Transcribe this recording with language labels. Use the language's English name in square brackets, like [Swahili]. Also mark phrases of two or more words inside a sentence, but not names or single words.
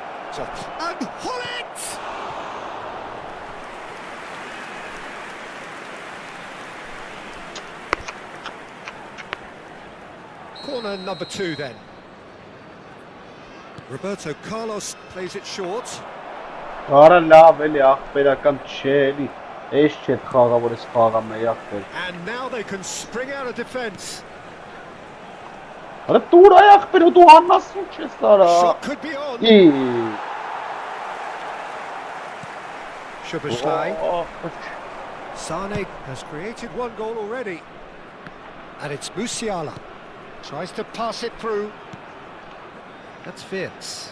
[English] And Hullet! Corner number 2 then. Roberto Carlos plays it short. [Armenian] Արա լավ էլի ախպերական չէ էլի էս չէ խաղա որ էս խաղամ է ախպեր [English] And now they can spring out of defence. [Armenian] Արա տուր այ ախպեր դու անասուն չես արա [English] Shot could be on. Szoboszlai. Sane has created 1 goal already. And it's Musiala. Tries to pass it through. That's Wirtz.